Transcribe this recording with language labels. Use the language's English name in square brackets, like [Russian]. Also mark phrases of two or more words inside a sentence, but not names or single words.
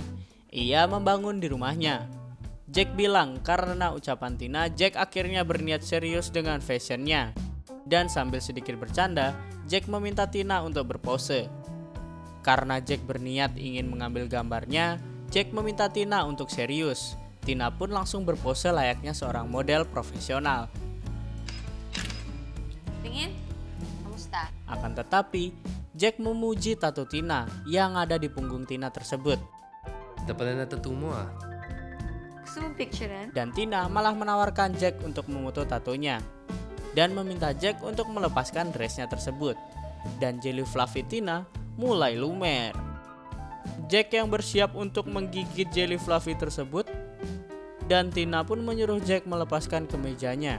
[Indonesian] Ia membangun di rumahnya. Jack bilang karena ucapan Tina, Jack akhirnya berniat serius dengan fashionnya. Dan sambil sedikit bercanda, Jack meminta Tina untuk berpose. Karena Jack berniat ingin mengambil gambarnya, Jack meminta Tina untuk serius. Tina pun langsung berpose layaknya seorang model profesional. [Filipino] Tingin? Kamusta? [Indonesian] Akan tetapi, Jack memuji tato Tina yang ada di punggung Tina tersebut. [Filipino] Dapat na tattoo mo ah. Gusto mong picturean? [Indonesian] Dan Tina malah menawarkan Jack untuk memoto tatonya dan meminta Jack untuk melepaskan dressnya tersebut. Dan [English] jelly fluffy [Indonesian] Tina mulai lumer. Jack yang bersiap untuk menggigit [English] jelly fluffy [Indonesian] tersebut, dan Tina pun menyuruh Jack melepaskan kemejanya.